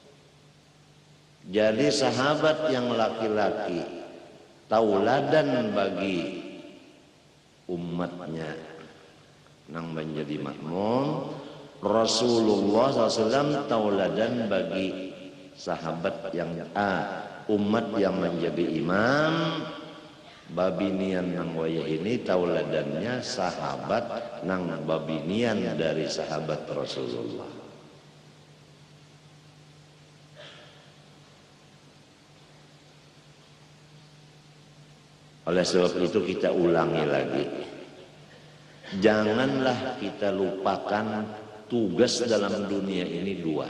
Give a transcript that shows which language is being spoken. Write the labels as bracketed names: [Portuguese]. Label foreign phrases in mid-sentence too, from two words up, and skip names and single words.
[Banjar] Jadi sahabat yang laki-laki tauladan bagi umatnya nang menjadi makmum. Rasulullah SAW tauladan bagi sahabat yang umat yang menjadi imam. Babinian nang wayah ini tauladannya sahabat nang babinian dari sahabat Rasulullah. [Indonesian] Oleh sebab itu kita ulangi lagi, janganlah kita lupakan tugas dalam dunia ini dua.